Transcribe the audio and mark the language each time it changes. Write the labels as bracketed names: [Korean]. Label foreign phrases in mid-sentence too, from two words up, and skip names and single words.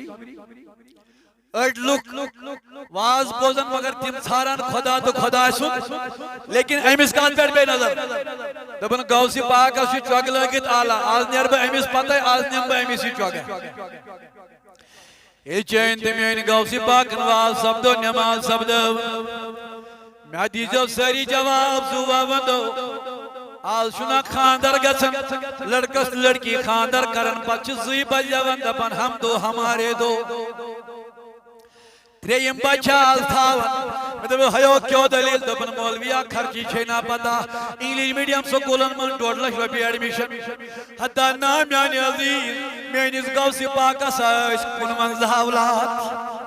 [Kashmiri] أڑۍ لُکھ واز بوزان مگر تِم ژھاران خدا تہٕ خدا سُنٛد لیکن أمِس کتھ پٮ۪ٹھ پیٚیہِ نظر دپان غوث پاکس چھُ چۄگہٕ لٲگِتھ آلا آز نیرٕ بہٕ أمِس پتے آز نِمہٕ بہٕ أمِس یہِ چۄگہٕ ییٚلہِ چٲنۍ تہٕ میٛٲنۍ غوث پاکن واز سپدو نٮ۪ماز سپدٲو مےٚ دیٖزیو سٲری جواب زُوا ونٛدو آز چھُنا خاندر گژھان لڑکس تہٕ لڑکی خاندر کران پتہٕ چھِ زٕے بجاوان دپان [Urdu] ہم دو ہمارے دو [Kashmiri] ترٛیٚیِم بچہ آز تھاوان مےٚ دوٚپ ہیو کیٛو دٔلیٖل دوٚپُن مولویا خرچی چھے نا پتہ [English] English medium [Kashmiri] سکوٗلن منٛز 2.5 لچھ رۄپیہِ ایڈمِشن ہتا نا میانہِ عزیز میٲنِس غوث پاکس ٲسۍ 55 اولاد